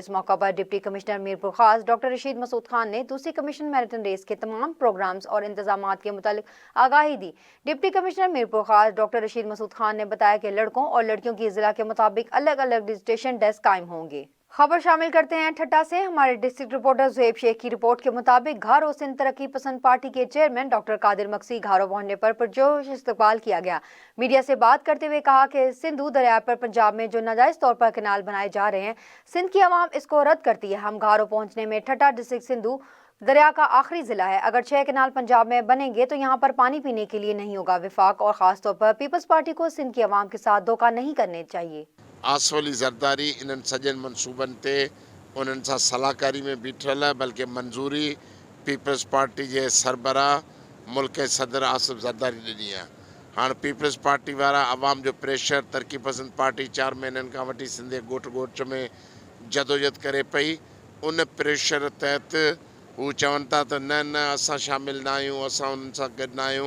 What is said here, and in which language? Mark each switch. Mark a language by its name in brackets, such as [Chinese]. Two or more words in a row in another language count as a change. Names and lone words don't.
[Urdu] اس موقع پر ڈپٹی کمشنر میرپورخاص ڈاکٹر رشید مسعود خان نے دوسری کمشنر میراتھن ریس کے تمام پروگرامز اور انتظامات کے متعلق آگاہی دی. ڈپٹی کمشنر میرپورخاص ڈاکٹر رشید مسعود خان نے بتایا کہ لڑکوں اور لڑکیوں کی ضلع کے مطابق الگ الگ رجسٹریشن ڈیسک قائم ہوں گے. خبر شامل کرتے ہیں ٹھٹہ سے۔ ہمارے [English] district reporter [Urdu] زہیب شیخ کی رپورٹ کے مطابق گھارو سندھ ترقی پسند پارٹی کے چیئرمین ڈاکٹر قادر مگسی گھارو پہنچنے پر پرجوش استقبال کیا گیا. میڈیا سے بات کرتے ہوئے کہا کہ سندھو دریا پر پنجاب میں جو ناجائز طور پر کینال بنائے جا رہے ہیں، سندھ کی عوام اس کو رد کرتی ہے. ہم گھارو پہنچنے میں ٹھٹہ ڈسٹرکٹ سندھو دریا کا آخری ضلع ہے. اگر 6 کینال پنجاب میں بنیں گے تو یہاں پر پانی پینے کے لیے نہیں ہوگا. وفاق اور خاص طور پر پیپلز پارٹی کو سندھ کی عوام کے ساتھ دھوکہ نہیں کرنے چاہئیں. [Sindhi] आसवली ज़रदारी इन्हनि सॼनि मनसूबनि ते उन्हनि सां सलाहकारी में बीठल है, बल्कि मंजूरी पीपल्स पार्टी जे सरबराह मुल्क सदर आसिफ ज़रदारी ॾिनी आहे। हाँ पीपल्स पार्टी वारा आवाम जो प्रेशर तरक्की पसंद पार्टी 4 महीननि खां वठी सिंधे ॻोठ में जदोजहद करे पई, उन प्रेशर तहत हू चवनि था त न न असां शामिल न आहियूं, असां उन्हनि सां गॾु न आहियूं।